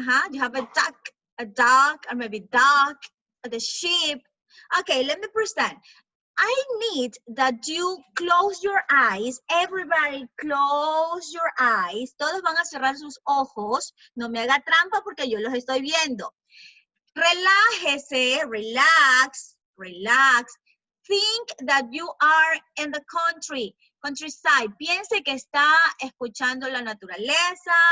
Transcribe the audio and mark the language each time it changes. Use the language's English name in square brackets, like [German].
[English] You have a duck, or maybe duck, or the sheep. Okay, let me present. I need that you close your eyes. Everybody close your eyes. [Spanish] Todos van a cerrar sus ojos. No me haga trampa porque yo los estoy viendo. Relájese, [English] relax, relax. Think that you are in the countryside. [Spanish] Piense que está escuchando la naturaleza.